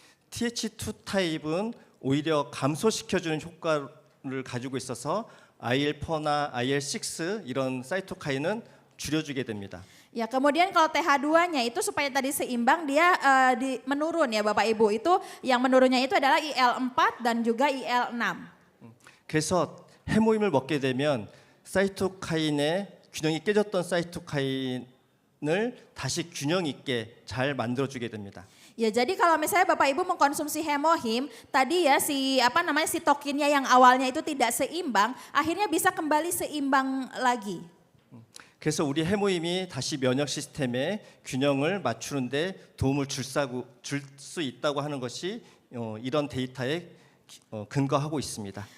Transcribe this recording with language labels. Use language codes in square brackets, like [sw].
[ko] TH2 타입은 오히려 감소시켜주는 효과를 가지고 있어서 IL4나 IL6 이런 사이토카인은 줄여주게 됩니다. [id] Ya kemudian kalau TH2-nya itu supaya tadi seimbang dia menurun ya Bapak Ibu. Itu yang menurunnya itu adalah IL4 dan juga IL6. [ko] 그래서 해모임을 먹게 되면 사이토카인의 균형이 깨졌던 사이토카인을 다시 균형 있게 잘 만들어주게 됩니다. [id] Ya jadi kalau misalnya Bapak Ibu mengkonsumsi hemohim, tadi ya sitokinnya yang awalnya itu tidak seimbang, akhirnya bisa kembali seimbang lagi. [ko] 그래서 우리 해모임이 다시 면역 시스템의 균형을 맞추는데 도움을 줄 수 있다고 하는 것이 이런 데이터에 근거하고 있습니다.